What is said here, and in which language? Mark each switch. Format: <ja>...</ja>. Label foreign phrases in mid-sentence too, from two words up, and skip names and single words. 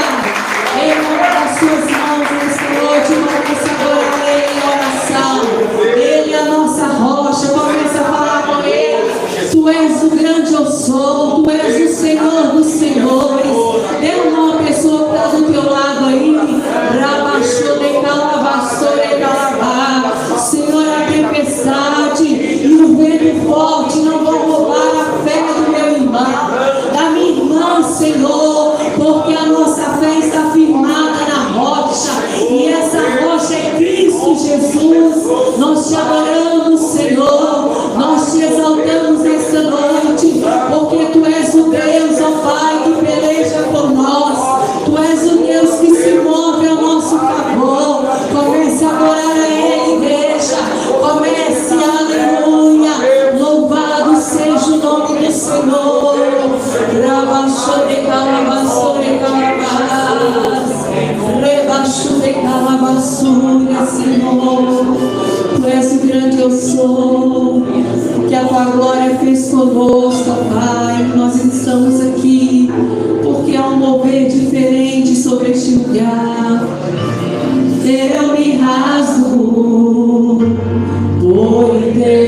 <pt>Em nome das suas mãos nesta noite, começa agora a ler em oração. Ele é a nossa rocha. Começa a falar com Ele. Tu és o grande eu sou. Tu és o Senhor dos senhores. Dê uma pessoa que está do teu lado aí. Rabaixou de calavaçou de calabá. Senhor, a tempestade e o vento forte não vão roubar a fé do meu irmão, da minha irmã, Senhor, porque a nossa fé está firmada na rocha, e essa rocha é Cristo Jesus. Nós te adoramos, Senhor, nós te exaltamos esta noite, porque Tu és o Deus, ó Pai, que peleja por nós. Tu és o Deus que se move ao nosso favor. Comece a adorar a Ele, igreja. Comece, aleluia. Louvado seja o nome do Senhor. Rabaixou de calabasou de calabás. Rebaixou de calabasura, Senhor. Tu és o grande eu sou. Que a Tua glória fez conosco, Pai. Nós estamos aqui porque há um mover diferente sobre este lugar. Eu me rasgo por inteiro.</pt>